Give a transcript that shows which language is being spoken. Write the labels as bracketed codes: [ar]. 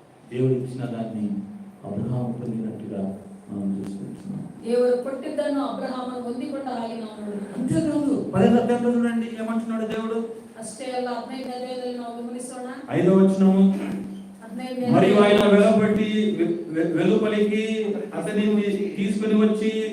[te] దేవుడు ఇచ్చిన దాన్ని అబ్రహాము పొందినట్టుగా మనం చూసుకుంటున్నాం. [kn] ದೇವರು ಕೊಟ್ಟಿದ್ದನ್ನು ಅಬ್ರಹಾಮನು ಹೊಂದಿಕೊಂಡ ಹಾಗೆ ನಾವು ನೋಡುತ್ತೇವೆ. [te] అంతేకాదు 10వ అధ్యాయంలో చూడండి ఏమంటున్నాడు దేవుడు. [kn] ಅಷ್ಟೇ ಅಲ್ಲ, 15ನೇ ಅಧ್ಯಾಯದಲ್ಲಿ ನಾವು ಗಮನಿಸೋಣ. [te] 5వ వచనము, [kn] 15ನೇ [te] మరియు ఆయన వెలుపటి వెలుపలికి అతని తీసుకుని వచ్చి